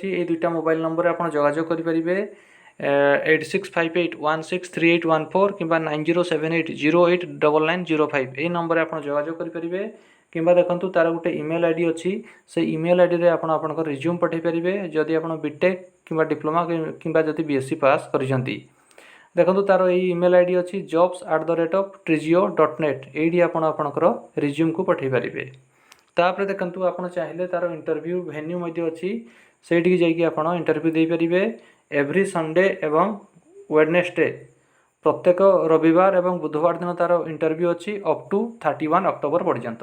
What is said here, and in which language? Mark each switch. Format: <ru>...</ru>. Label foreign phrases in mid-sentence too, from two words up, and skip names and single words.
<or>ଏଇ ଦୁଇଟା ମୋବାଇଲ୍ ନମ୍ବରରେ ଆପଣ ଯୋଗାଯୋଗ କରିପାରିବେ। 8658163814 କିମ୍ବା 9078089905 এই ନମ୍ବରରେ ଆପଣ ଯୋଗାଯୋଗ କରିପାରିବେ। କିମ୍ବା ଦେଖନ୍ତୁ, ତାର ଗୋଟେ ଇମେଲ୍ ଆଇଡ଼ି ଅଛି। ସେ ଇମେଲ୍ ଆଇଡ଼ିରେ ଆପଣ ଆପଣଙ୍କର ରିଜ୍ୟୁମ୍ ପଠାଇ ପାରିବେ ଯଦି ଆପଣ ବିଟେକ୍ କିମ୍ବା ଡିପ୍ଲୋମା କିମ୍ବା ଯଦି ବିଏସ୍ସି ପାସ୍ କରିଛନ୍ତି। ଦେଖନ୍ତୁ, ତାର ଏଇ ଇମେଲ୍ ଆଇଡ଼ି ଅଛି jobs@trizio.net। ଏଇଠି ଆପଣ ଆପଣଙ୍କର ରିଜ୍ୟୁମ୍କୁ ପଠାଇ ପାରିବେ। ତାପରେ ଦେଖନ୍ତୁ, ଆପଣ ଚାହିଁଲେ ତାର</or> <en>interview venue</en> <or>ମଧ୍ୟ ଅଛି। ସେଇଠିକି ଯାଇକି ଆପଣ ଇଣ୍ଟରଭ୍ୟୁ ଦେଇପାରିବେ।</or> <en>every Sunday</en> <or>ଏବଂ ୱେଡନେସଡେ, ପ୍ରତ୍ୟେକ ରବିବାର ଏବଂ ବୁଧବାର ଦିନ ତାର ଇଣ୍ଟରଭ୍ୟୁ ଅଛି</or> <en>up to</en> <or>31 ଅକ୍ଟୋବର ପର୍ଯ୍ୟନ୍ତ।</or>